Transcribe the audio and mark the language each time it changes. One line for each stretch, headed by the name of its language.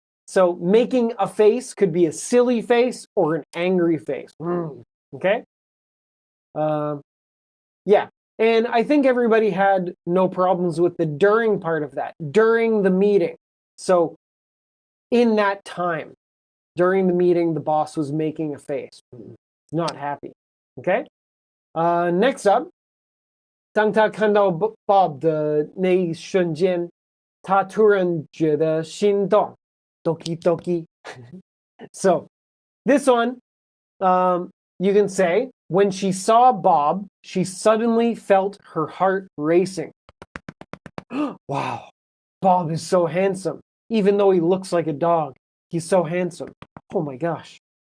English: So making a face could be a silly face or an angry face. Okay? Yeah. And I think everybody had no problems with the during part of that. During the meeting. So in that time, during the meeting, the boss was making a face. Not happy. Okay? Next up,
Chinese: 当他看到 Bob 的那一瞬间，他突然觉得心动 ，
Japanese: doki doki.
English: So this one, you can say, when she saw Bob, she suddenly felt her heart racing. Wow, Bob is so handsome. Even though he looks like a dog, he's so handsome. Oh my gosh.